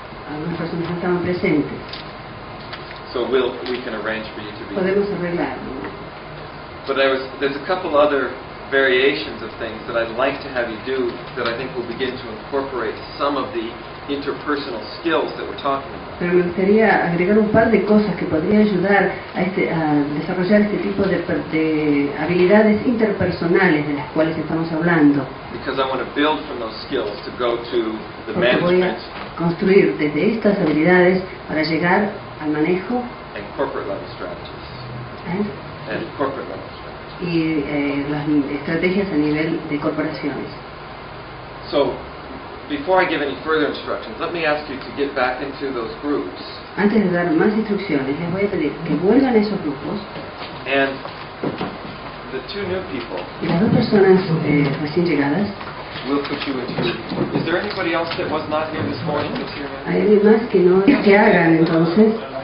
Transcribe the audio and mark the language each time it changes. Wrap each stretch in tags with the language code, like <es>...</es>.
<es>Algunas personas no estaban presentes.</es> <en>So we can arrange for you to be.</en> <es>Podemos arreglarlo.</es> <en>But there's a couple other variations of things that I'd like to have you do that I think will begin to incorporate some of the interpersonal skills that we're talking about.</en> <es>Pero me gustaría agregar un par de cosas que podrían ayudar a desarrollar este tipo de habilidades interpersonales de las cuales estamos hablando.</es> <en>Because I want to build from those skills to go to the</en> <es>Porque voy a</es> <en>management</en> <es>construir desde estas habilidades para llegar al manejo</es> <en>and corporate level strategies. And corporate level strategies.</en> <es>y las estrategias a nivel de corporaciones.</es> <en>So, before I give any further instructions, let me ask you to get back into those groups.</en> <es>Antes de dar más instrucciones, les voy a pedir que vuelvan a esos grupos</es> <en>And the two new people,</en> <es>y las dos personas recién llegadas.</es> <en>we'll put you into. Is there anybody else that was not here this morning that's here now?</en> <es>Hay alguien más que hagan entonces</es>